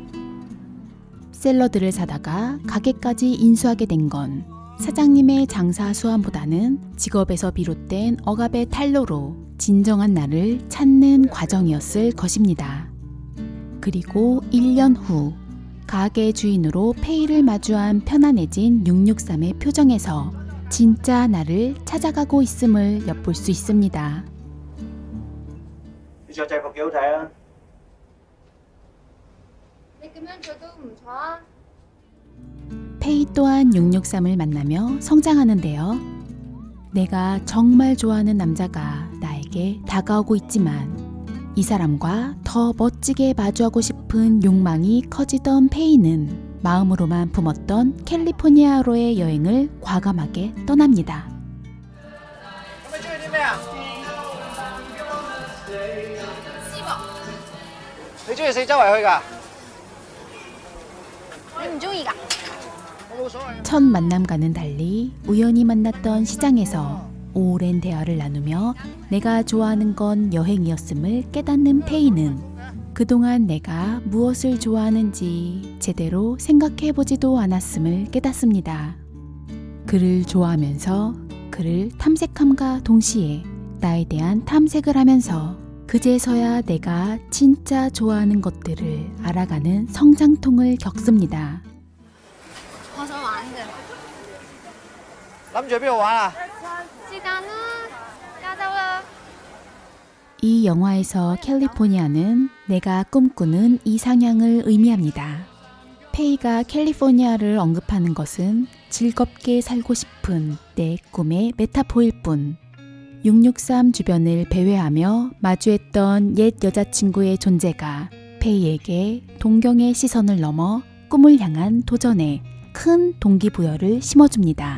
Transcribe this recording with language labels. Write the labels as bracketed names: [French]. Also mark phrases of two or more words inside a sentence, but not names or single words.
[Korean] 샐러드를 사다가 가게까지 인수하게 된 건 사장님의 장사 수완보다는 직업에서 비롯된 억압의 탈로로 진정한 나를 찾는 과정이었을 것입니다. 그리고 1년 후 가게 주인으로 페이를 마주한 편안해진 663의 표정에서 진짜 나를 찾아가고 있음을 엿볼 수 있습니다. [Cantonese] 你着制服幾好睇啊！你咁樣做都唔錯啊！ [Korean] 페이 또한 663을 만나며 성장하는데요. 내가 정말 좋아하는 남자가 나에게 다가오고 있지만 이 사람과 더 멋지게 마주하고 싶은 욕망이 커지던 페이는 마음으로만 품었던 캘리포니아로의 여행을 과감하게 떠납니다. [Cantonese] 咁你中意啲咩啊？你中意四周圍去㗎？你唔中意㗎？我冇所謂。 [Korean] 첫 만남과는 달리 우연히 만났던 시장에서 오랜 대화를 나누며 내가 좋아하는 건 여행이었음을 깨닫는 페이는 그동안 내가 무엇을 좋아하는지 제대로 생각해보지도 않았음을 깨닫습니다. 그를 좋아하면서 그를 탐색함과 동시에 나에 대한 탐색을 하면서 그제서야 내가 진짜 좋아하는 것들을 알아가는 성장통을 겪습니다. [Cantonese] 我想玩嘅。諗住去邊度玩啊？是但啦，加州啦。 [Korean] 이 영화에서 캘리포니아는 내가 꿈꾸는 이상향을 의미합니다. 페이가 캘리포니아를 언급하는 것은 즐겁게 살고 싶은 내 꿈의 메타포일 뿐 663 주변을 배회하며 마주했던 옛 여자친구의 존재가 페이에게 동경의 시선을 넘어 꿈을 향한 도전에 큰 동기부여를 심어줍니다.